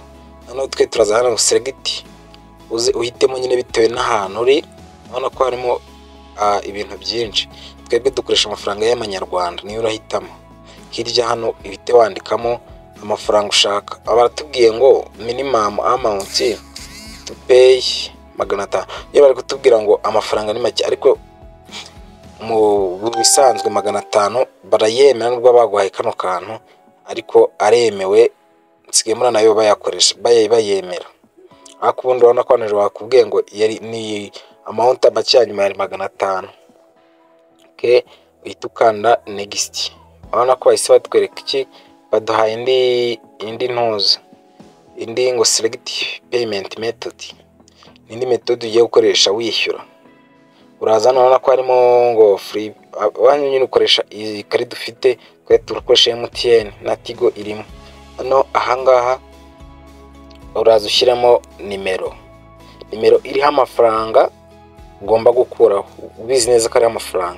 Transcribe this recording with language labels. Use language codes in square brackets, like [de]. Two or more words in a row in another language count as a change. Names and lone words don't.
[rw] Hano twe turaza hano select, uze uhitemo nyine bitewe n'ahantu uri. Urabona ko harimo ibintu byinshi. Twebwe dukoresha amafaranga y'amanyarwanda, niyo urahitamo. Hirya hano ihite wandikamo amafaranga ushaka. Abaratubwiye ngo [en] minimum amount to pay [rw] 500. Iyo bari kutubwira ngo amafaranga ni make, ariko mu bisanzwe 500 barayemera nubwo baguhaye kano kantu, ariko aremewe nsigaye mbona nayo bayakoresha bayemera. Ariko ubundi urabona ko hano bakubwiye ngo yari ni amount make ya nyuma yari 500. Okay, uhita ukanda next. Urabona ko bahise batwereka iki, baduhaye indi ntuza, indi ngo [en] select payment method, [rw] indi method ugiye gukoresha wishyura. Uraza hano urabona ko harimo ngo free, wanyu nyine ukoresha iyi card ufite, twe turukoresha MTN na Tigo irimo. Hano ahangaha uraza ushyiramo nimero iriho amafaranga ugomba gukuraho, ubizi neza ko ari amafaranga.